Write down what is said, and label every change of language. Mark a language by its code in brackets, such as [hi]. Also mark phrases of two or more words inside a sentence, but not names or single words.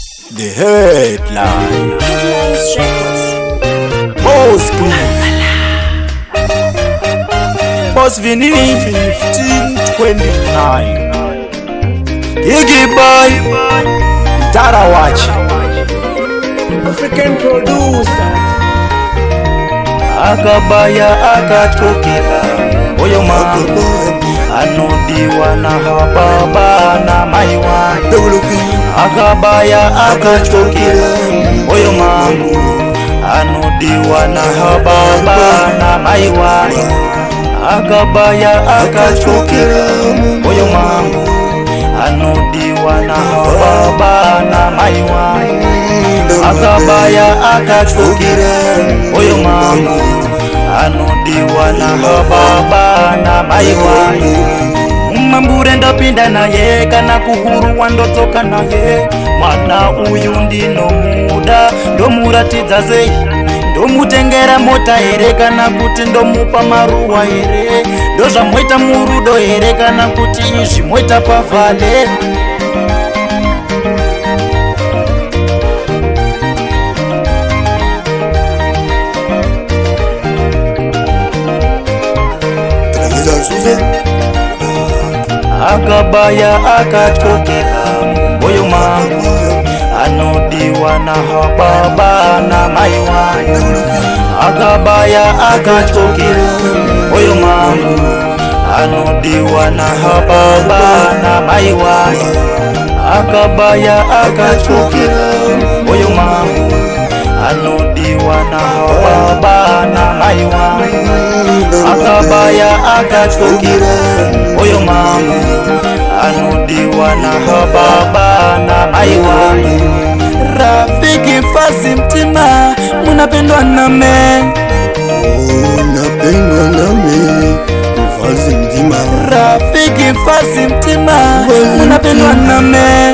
[en] The headline. Boss Cliff. Boss Vinny 1529. Iggy Boy Tarawachi. African producer. [sn] Akabaya akachokera oyo mangu anodiwa na hababa na maiwa. Akabaya akachokera oyo mangu anodiwa na hababa na maiwa. Akabaya akachokera oyo mangu anodiwa na hababa na maiwa. Akabaya akachokera oyo mangu anodiwa na hababa na maiwa. Mambure ndopinda naye kana kuhuru wandotoka naye. Mwana uyu ndino muda ndomuratidza sei, ndomutengera mota here kana kuti ndomupa maruwa here, ndozvamwoita murudo here kana kuti izvi mwoita pavhale. Akabaya akachokera oyo mangu anodiwa na hababa na maiwa. Akabaya akachokera oyo mangu anodiwa na hababa na maiwa. Akabaya akachokera oyo mangu anodiwa na hababa na maiwa. Akabaya akachokera oyo mangu anodiwa na hababa na maiwa. [ny] Rafiki fasi mtima munapendwa name, Unapendwa nami mfasi mtima. Rafiki fasi mtima munapendwa name.